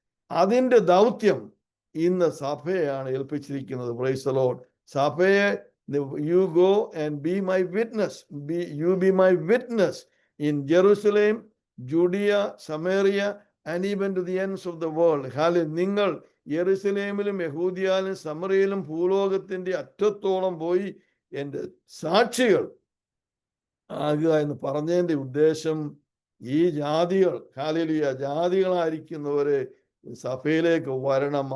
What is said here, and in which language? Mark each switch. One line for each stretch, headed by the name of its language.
Malayalam: അതിന്റെ ദൗത്യം ഇന്ന് സഭയെയാണ് ഏൽപ്പിച്ചിരിക്കുന്നത്.
English: Praise the Lord. സഭയെ you go and be my witness, you be my witness in Jerusalem, Judea, Samaria and even to the ends of the world.
Malayalam: നിങ്ങൾ യെരുശലേമിലും യഹൂദിയാലും സമറിയയിലും ഭൂലോകത്തിന്റെ അറ്റത്തോളം പോയി എൻ്റെ സാക്ഷികൾ ആകുക എന്ന് പറഞ്ഞതിന്റെ ഉദ്ദേശം ഈ ജാതികൾ, ഹല്ലേലൂയ, ജാതികളായിരിക്കുന്നവര് സഭയിലേക്ക് വരണം.